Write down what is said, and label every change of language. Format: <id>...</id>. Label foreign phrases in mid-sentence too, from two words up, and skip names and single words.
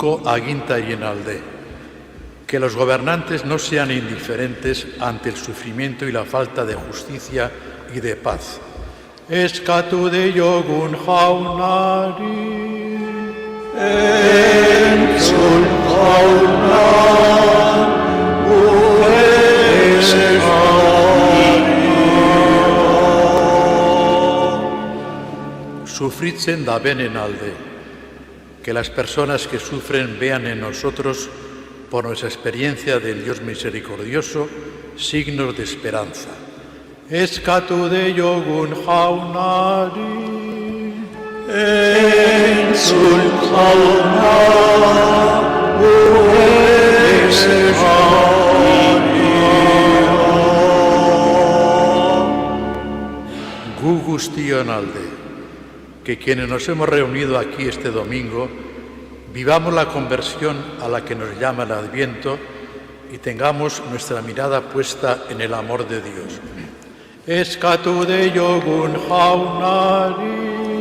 <eu>agintarien alde.</eu> <es>Que los gobernantes no sean indiferentes ante el sufrimiento y la falta de justicia y de paz.</es> <eu>Eskatu deiogun jaunari. Entzun jauna, gure Sufritzen da benen alde.</eu> <es>Que las personas que sufren vean en nosotros, por nuestra experiencia del Dios misericordioso, signos de esperanza.</es> <eu>Eskatu deiogun jaunari. Entzun jauna, gure Gu guztion alde,</eu> <es>que quienes nos hemos reunido aquí este domingo, vivamos la conversión a la que nos llama el Adviento y tengamos nuestra mirada puesta en el amor de Dios.</es> <eu>Eskatu deiogun jaunari.</eu>